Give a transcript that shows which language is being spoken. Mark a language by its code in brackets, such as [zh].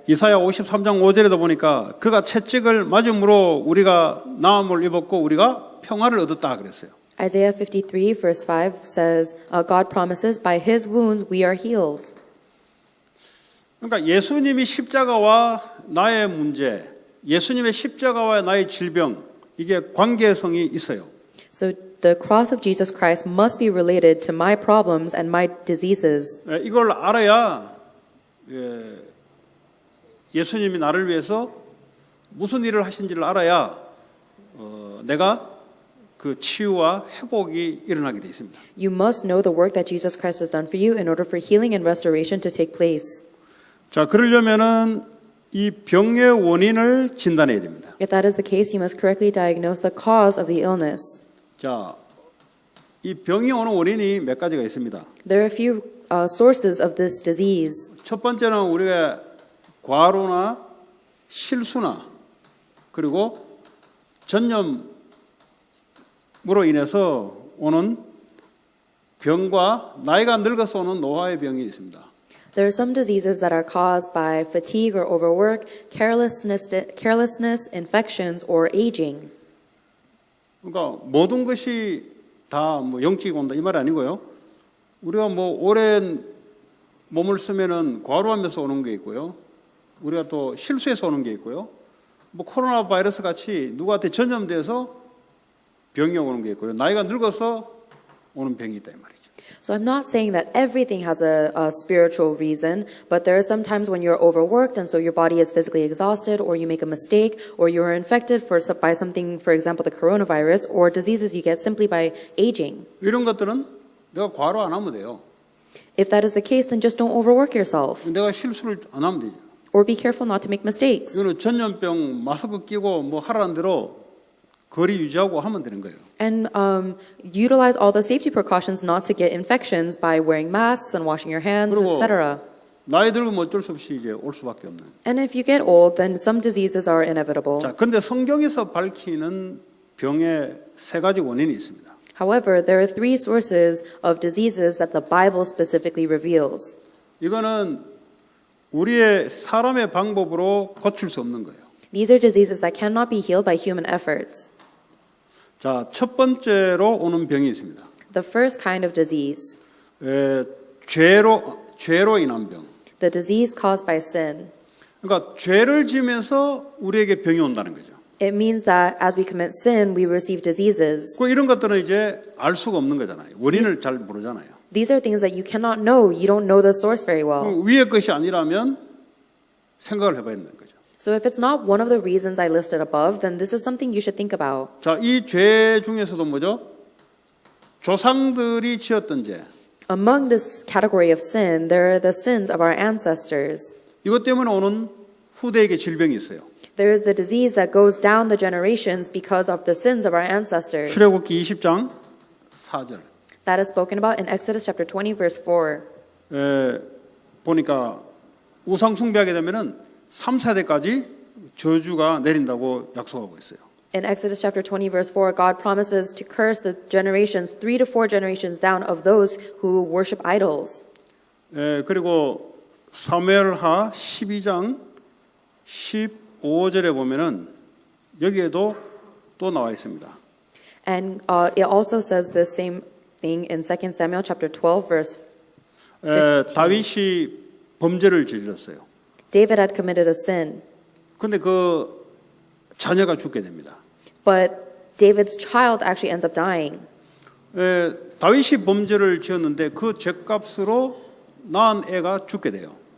[ko] 이사야 53장 5절에도 보니까 그가 채찍을 맞음으로 우리가 나음을 입었고 우리가 평화를 얻었다 그랬어요. [en] Isaiah 53 verse 5 says, God promises, by his wounds we are healed. [ko] 그러니까 예수님이 십자가와 나의 문제, 예수님의 십자가와 나의 질병, 이게 관계성이 있어요. [en] So the cross of Jesus Christ must be related to my problems and my diseases. [ko] 이걸 알아야 예수님이 나를 위해서 무슨 일을 하신지를 알아야 내가 그 치유와 회복이 일어나게 돼 있습니다. [en] You must know the work that Jesus Christ has done for you in order for healing and restoration to take place. [ko] 자, 그러려면은 이 병의 원인을 진단해야 됩니다. [en] If that is the case, you must correctly diagnose the cause of the illness. [ko] 자, 이 병이 오는 원인이 몇 가지가 있습니다. [en] There are a few sources of this disease. [ko] 첫 번째는 우리가 과로나 실수나 그리고 전염으로 인해서 오는 병과 나이가 늙어서 오는 노화의 병이 있습니다. [en] There are some diseases that are caused by fatigue or overwork, carelessness, infections, or aging. [ko] 그러니까 모든 것이 다 뭐 영적이고 온다 이 말 아니고요. 우리가 뭐 오랜 몸을 쓰면은 과로하면서 오는 게 있고요. 우리가 또 실수해서 오는 게 있고요. 뭐 코로나 바이러스 같이 누구한테 전염돼서 병이 오는 게 있고요. 나이가 늙어서 오는 병이 있다 이 말이죠. [en] So I'm not saying that everything has a spiritual reason, but there are some times when you're overworked and so your body is physically exhausted, or you make a mistake, or you are infected by something, for example, the coronavirus, or diseases you get simply by aging. [ko] 이런 것들은 내가 과로 안 하면 돼요. [en] If that is the case, then just don't overwork yourself, [ko] 내가 실수를 안 하면 되죠. [en] or be careful not to make mistakes. [ko] 이거는 전염병 마스크 끼고 뭐 하라는 대로 거리 유지하고 하면 되는 거예요. [en] And utilize all the safety precautions not to get infections by wearing masks and washing your hands, [ko] 그리고 [en] etc. [ko] 나이 들면 어쩔 수 없이 이제 올 수밖에 없는. [en] And if you get old, then some diseases are inevitable. [ko] 자, 근데 성경에서 밝히는 병의 세 가지 원인이 있습니다. [en] However, there are three sources of diseases that the Bible specifically reveals. [ko] 이거는 우리의 사람의 방법으로 고칠 수 없는 거예요. [en] These are diseases that cannot be healed by human efforts. [ko] 자, 첫 번째로 오는 병이 있습니다. [en] The first kind of disease, [ko] 죄로 인한 병. [en] the disease caused by sin. [ko] 그러니까 죄를 지면서 우리에게 병이 온다는 거죠. [en] It means that as we commit sin, we receive diseases. [ko] 그 이런 것들은 이제 알 수가 없는 거잖아요. 원인을 잘 모르잖아요. [en] These are things that you cannot know. You don't know the source very well. [ko] 위의 것이 아니라면 생각을 해봐야 되는 거죠. [en] So if it's not one of the reasons I listed above, then this is something you should think about. [ko] 자, 이 죄 중에서도 뭐죠? 조상들이 지었던 죄. [en] Among this category of sin, there are the sins of our ancestors. [ko] 이것 때문에 오는 후대에게 질병이 있어요. [en] There is the disease that goes down the generations because of the sins of our ancestors. [ko] 출애굽기 20장 4절. [en] That is spoken about in Exodus chapter 20 verse 4. [ko] 보니까 우상 숭배하게 되면은 3, 4대까지 저주가 내린다고 약속하고 있어요. [en] In Exodus chapter 20 verse 4, God promises to curse the generations 3 to 4 generations down of those who worship idols. [ko] 그리고 사무엘하 12장 15절에 보면은 여기에도 또 나와 있습니다. [en] And it also says the same thing in 2 Samuel chapter 12 verse 15. [ko] 다윗이 범죄를 저질렀어요. [en] David had committed a sin, [ko] 근데 그 자녀가 죽게 됩니다. [en] but David's child actually ends up dying. [ko] 다윗이 범죄를 지었는데 그 죄값으로 낳은 애가 죽게 돼요.